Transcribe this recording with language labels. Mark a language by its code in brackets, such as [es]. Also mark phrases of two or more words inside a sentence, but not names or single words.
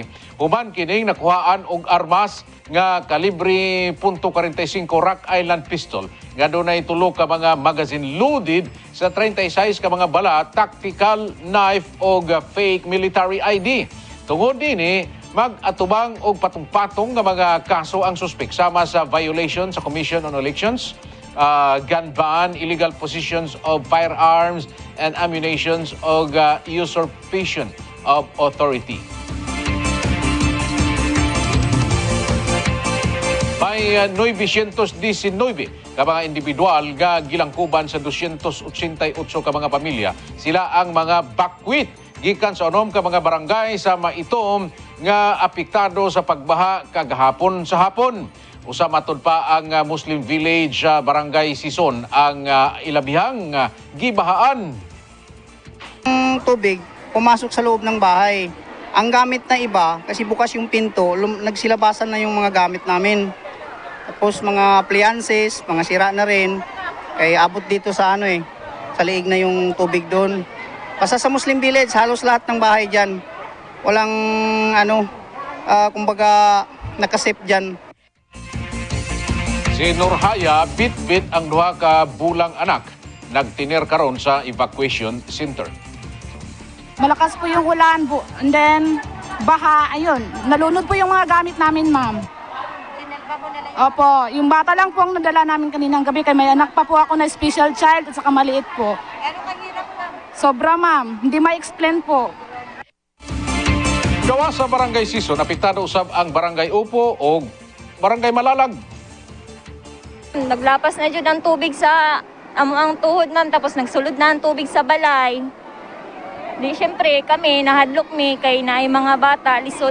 [ceb] Human kining nakuhaan og armas nga kalibre .45 Rock Island pistol nga dunay tulo ka mga magazine loaded sa 36 ka mga bala, [en] tactical knife [ceb] og [en] fake military ID. [ceb] Tungod dinhi mag-atubang og patong-patong nga mga kaso ang suspek sama sa violation sa Commission on Elections, [en] gun ban, illegal possessions of firearms and ammunitions [ceb] og [en] usurpation of authority. [ceb] May 919 ka mga individual nga gilangkuban sa 288 ka mga pamilya. Sila ang mga bakwit gikan sa unom ka mga barangay sa Maitom nga apektado sa pagbaha kagahapon sa hapon. Usa matod pa ang Muslim Village Barangay Sison ang ilabihang gibahaan. [tl] Ang tubig pumasok sa loob ng bahay. Ang gamit na iba, kasi bukas yung pinto, nagsilabasan na yung mga gamit namin. Tapos mga appliances, mga sira na rin. Kaya abot dito sa sa liig na yung tubig doon. Basta sa Muslim Village, halos lahat ng bahay dyan. Walang kumbaga nakasip dyan. [ceb] Si Nurhaya, bit-bit ang duha ka bulang anak. Nagtiner karon sa evacuation center. [tl] Malakas po yung ulan po. [en] And then, [tl] baha, ayun. Nalunod po yung mga gamit namin, ma'am. Opo, yung bata lang po ang nadala namin kaninang gabi. Kaya may anak pa po ako na special child at saka maliit po. Ano kahirap, ma'am? Sobra, ma'am. Hindi ma-explain po. [ceb] Gawa sa Barangay Sison, apektado usab ang Barangay Upo o Barangay Malalag. Naglapas na dyan ang tubig sa amo ang tuhod ma'am, tapos nagsulod na ang tubig sa balay. Di syempre kami nahadlok mi kay naay mga bata lisod.